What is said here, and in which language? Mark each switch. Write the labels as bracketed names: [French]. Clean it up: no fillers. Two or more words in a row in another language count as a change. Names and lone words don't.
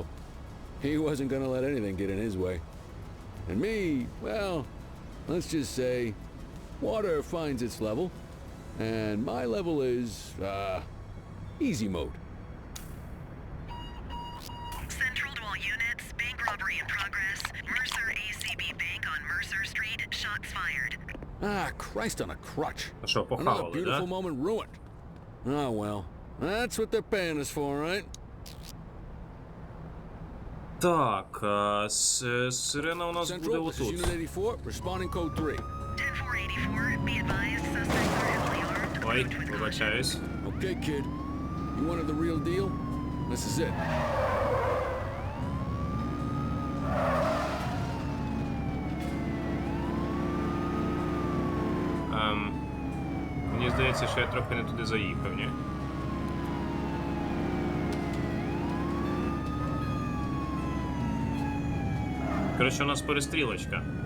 [English] He wasn't gonna let anything get in his way. And me, well, let's just say, water finds its level, and my level is, easy mode. Central to all units, bank robbery in progress. Mercer ACB Bank on Mercer Street, shots fired. Ah, Christ on a crutch. [Ukrainian] А що, [English] Another [Ukrainian] похавали, [English] beautiful [Ukrainian] да? [English] moment ruined. Oh well, that's what they're paying us for, right? [Ukrainian] Так, сирена у нас буде [English] Central, this is [Ukrainian] отут. [English] Unit 84, responding code 3. 10-484, be advised, suspects are heavily armed. [Ukrainian] Ой, [English] Twin Caution. [Ukrainian] вибачаюсь. [English] Okay, kid. You wanted the real deal? This is it. [Ukrainian] Мені здається, що я трохи не туди заїхав, ні? Коротше, у нас перестрілочка.